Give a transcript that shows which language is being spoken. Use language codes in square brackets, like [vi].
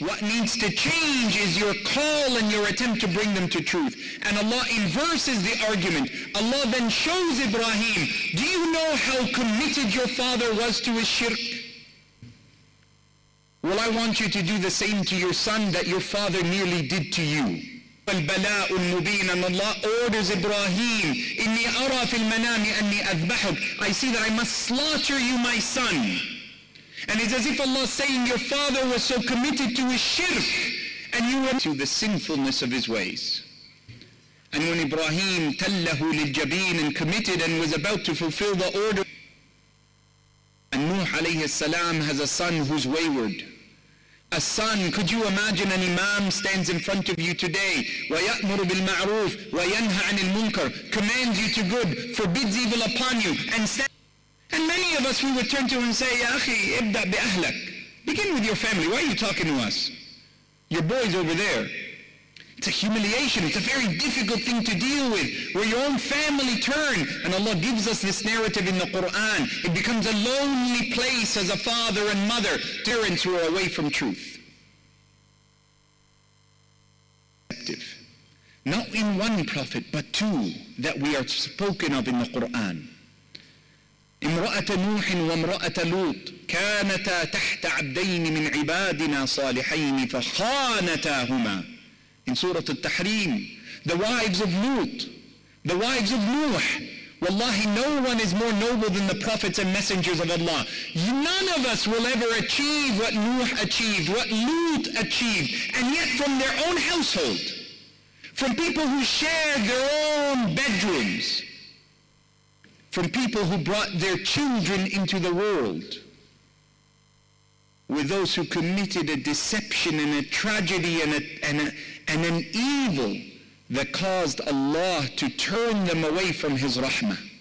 [en] What needs to change is your call and your attempt to bring them to truth. And Allah inverses the argument. Allah then shows Ibrahim, do you know how committed your father was to his shirk? Well, I want you to do the same to your son that your father nearly did to you. [ar] البلاء المبين, [en] and Allah orders Ibrahim, [ar] إني أرى في المنام أني أذبحك. [en] I see that I must slaughter you, my son. And it's as if Allah is saying your father was so committed to his shirk and you were to the sinfulness of his ways. And when Ibrahim [ar] تله للجبين [en] and committed and was about to fulfill the order, and Nuh alayhi salam has a son who's wayward. A son, could you imagine an imam stands in front of you today, [ar] وَيَأْمُرُ بِالْمَعْرُوفِ وَيَنْهَى عَنِ الْمُنْكَرِ, [en] commands you to good, forbids evil upon you, and many of us, we would turn to him and say, [ar] يا أخي ابدأ بأهلك. [en] Begin with your family. Why are you talking to us? Your boy's over there. It's a humiliation. It's a very difficult thing to deal with, where your own family turn. And Allah gives us this narrative in the Quran. It becomes a lonely place as a father and mother, parents who are away from truth. Not in one prophet, but two that we are spoken of in the Quran. [ar] امرأة نوح وامرأة لوط كانتا تحت عبدين من عبادنا صالحين فخانتاهما. [en] In Surah Al-Tahrim, the wives of Lut, the wives of Nuh. Wallahi, no one is more noble than the prophets and messengers of Allah. None of us will ever achieve what Nuh achieved, what Lut achieved, and yet from their own household, from people who shared their own bedrooms, from people who brought their children into the world, with those who committed a deception and a tragedy and an evil that caused Allah to turn them away from His rahmah.